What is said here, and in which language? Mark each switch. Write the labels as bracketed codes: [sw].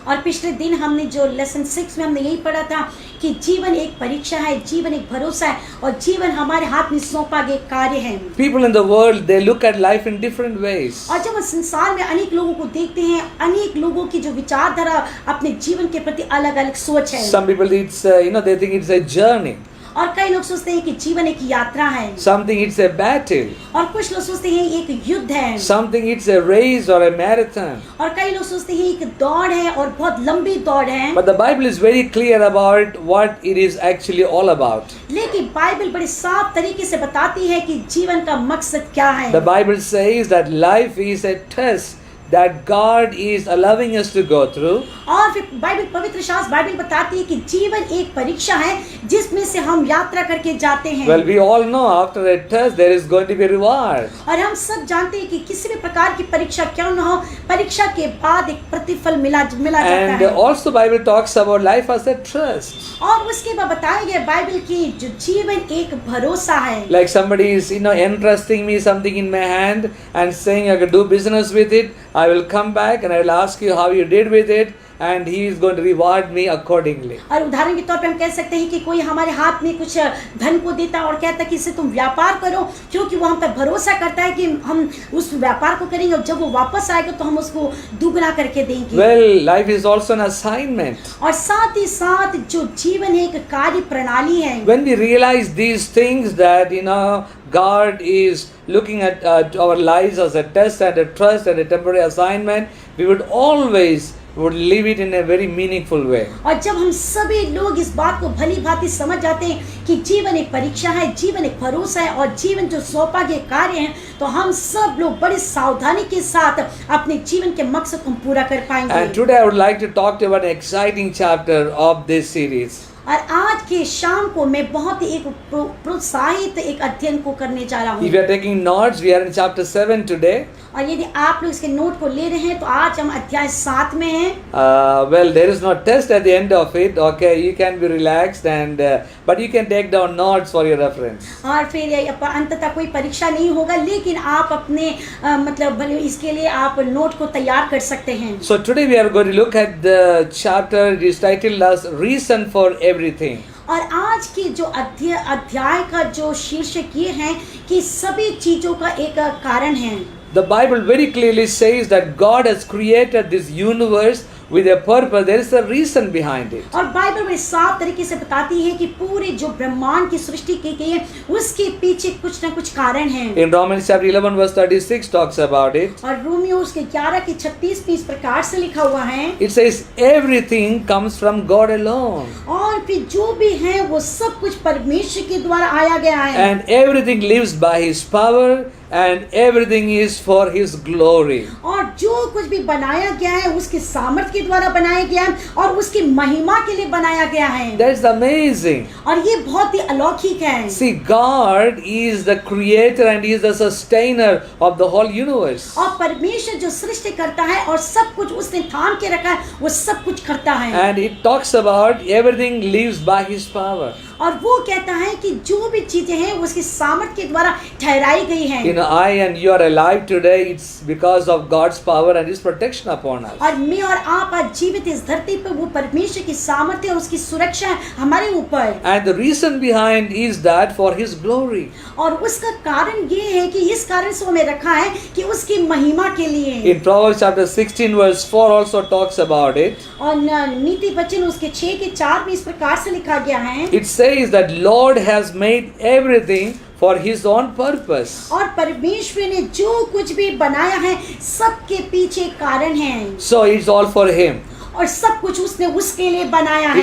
[hi] और पिछले दिन हमने जो लेसन 6 में हमने यही पढ़ा था कि जीवन एक परीक्षा है, जीवन एक भरोसा है और जीवन हमारे हाथ में सौंपा गया कार्य है। [en] People in the world, they look at life in different ways. [hi] और जब हम संसार में अनेक लोगों को देखते हैं, अनेक लोगों की जो विचारधारा अपने जीवन के प्रति अलग-अलग सोच है। [en] Some people, it's they think it's a journey. [hi] और कई लोग सोचते हैं कि जीवन एक यात्रा है। [en] Something it's a battle. [hi] और कुछ लोग सोचते हैं एक युद्ध है। [en] Something it's a race or a marathon. [hi] और कई लोग सोचते हैं एक दौड़ है और बहुत लंबी दौड़ है। [en] But the Bible is very clear about what it is actually all about. [hi] लेकिन बाइबल बड़े साफ तरीके से बताती है कि जीवन का मकसद क्या है। [en] The Bible says that life is a test that God is allowing us to go through. [hi] और फिर बाइबल पवित्र शास्त्र बाइबल बताती है कि जीवन एक परीक्षा है जिसमें से हम यात्रा करके जाते हैं। [en] Well, we all know after a test there is going to be a reward. [hi] और हम सब जानते हैं कि किसी भी प्रकार की परीक्षा क्यों न हो, परीक्षा के बाद एक प्रतिफल मिला जाता [en] And [hi] है। [en] also Bible talks about life as a trust. [hi] और उसके बाद बताया गया बाइबल की जो जीवन एक भरोसा है। [en] Like somebody is entrusting me something in my hand and saying I can do business with it. I will come back and I will ask you how you did with it, and he is going to reward me accordingly. [hi] और उदाहरण के तौर पे हम कह सकते हैं कि कोई हमारे हाथ में कुछ धन को देता है और कहता है कि इससे तुम व्यापार करो, क्योंकि वो हम पर भरोसा करता है कि हम उस व्यापार को करेंगे और जब वो वापस आएगा तो हम उसको दुगना करके देंगे। [en] Well, life is also an assignment. [hi] और साथ ही साथ जो जीवन है एक कार्य प्रणाली है। [en] When we realize these things, that God is looking at our lives as a test and a trust and a temporary assignment, we would always live it in a very meaningful way. [hi] और जब हम सभी लोग इस बात को भली भांति समझ जाते हैं कि जीवन एक परीक्षा है, जीवन एक भरोसा है और जीवन जो सौंपा गया कार्य है, तो हम सब लोग बड़ी सावधानी के साथ अपने जीवन के मकसद को पूरा कर पाएंगे। [en] And today I would like to talk to you about an exciting chapter of this series. [hi] और आज के शाम को मैं बहुत ही एक प्रोत्साहित एक अध्ययन को करने जा रहा हूँ। [en] If you are taking notes, we are in chapter 7 today. [hi] और यदि आप लोग इसके नोट को ले रहे हैं तो आज हम अध्याय 7 में हैं। [en] Well, there is no test at the end of it. Okay, you can be relaxed, and but you can take down notes for your reference. [hi] और फिर अंततः कोई परीक्षा नहीं होगा, लेकिन आप अपने मतलब इसके लिए आप नोट को तैयार कर सकते हैं। [en] So today we are going to look at the chapter. It is titled as "Reason for Everything." [hi] और आज की जो अध्याय का जो शीर्षक ये है कि सभी चीजों का एक कारण है। [en] The Bible very clearly says that God has created this universe with a purpose. There is a reason behind it. [hi] और बाइबल बड़े साफ तरीके से बताती है कि पूरे जो ब्रह्मांड की सृष्टि की गई है उसके पीछे कुछ न कुछ कारण है। [en] In Romans chapter 11 verse 36 talks about it. [hi] और रोमियो उसके 11 के 36 में इस प्रकार से लिखा हुआ है। [en] It says everything comes from God alone. [hi] और फिर जो भी है वो सब कुछ परमेश्वर के द्वारा आया गया है। [en] And everything lives by His power and everything is for His glory. [hi] और जो कुछ भी बनाया गया है उसके सामर्थ्य के द्वारा बनाया गया है और उसकी महिमा के लिए बनाया गया है। [en] That's amazing. [hi] और ये बहुत ही अलौकिक है। [en] See, God is the creator and He is the sustainer of the whole universe. [hi] और परमेश्वर जो सृष्टि करता है और सब कुछ उसने थाम के रखा है, वो सब कुछ करता है। [en] And it talks about everything lives by His power. [hi] और वो कहता है कि जो भी चीजें हैं उसकी सामर्थ्य के द्वारा ठहराई गई हैं। [en] You know, I and you are alive today. It's because of God's power and His protection upon us. [hi] और मैं और आप आज जीवित इस धरती पर वो परमेश्वर की सामर्थ्य और उसकी सुरक्षा है हमारे ऊपर। [en] And the reason behind is that for His glory. [hi] और उसका कारण ये है कि इस कारण से हमें रखा है कि उसकी महिमा के लिए। [en] In Proverbs chapter 16 verse 4 also talks about it. [hi] और नीति वचन उसके 6 के 4 में इस प्रकार से लिखा गया है। [en] It says that Lord has made everything for His own purpose. [hi] और परमेश्वर ने जो कुछ भी बनाया है सबके पीछे कारण है। [en] So it's all for Him. [hi] और सब कुछ उसने उसके लिए बनाया है।